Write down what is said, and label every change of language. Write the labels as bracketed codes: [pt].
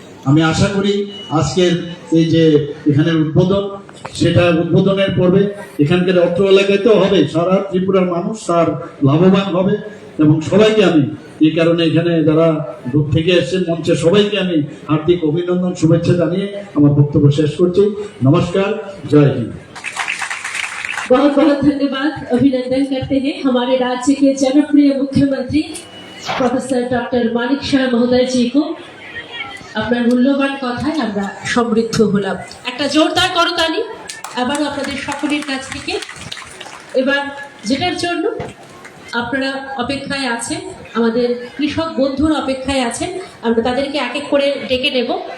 [bn] আমি আশা করি আজকের এই যে এখানের উদ্বোধন, সেটা উদ্বোধনের পর্বে এখানকার অত্র এলাকায় তো হবে, সারা ত্রিপুরার মানুষ তার লাভবান হবে। এবং সবাইকে আমি এই কারণে এখানে যারা দূর থেকে এসেছেন মঞ্চে সবাইকে আমি হার্দিক অভিনন্দন শুভেচ্ছা জানিয়ে আমার বক্তব্য শেষ করছি। নমস্কার, জয় হিন্দ। [hi] बहुत बहुत धन्यवाद, अभिनंदन करते हैं हमारे राज्य के जनप्रिय मुख्यमंत्री प्रोफेसर डॉक्टर मानिक शाह महोदय जी को। [bn] আপনার মূল্যবান কথায় আমরা সমৃদ্ধ হলাম। একটা জোরদার করতালি আবারও আপনাদের সকলের কাছ থেকে। এবার যেটার জন্য আপনারা অপেক্ষায় আছেন, আমাদের কৃষক বন্ধুর অপেক্ষায় আছেন, আমরা তাদেরকে এক এক করে ডেকে নেব।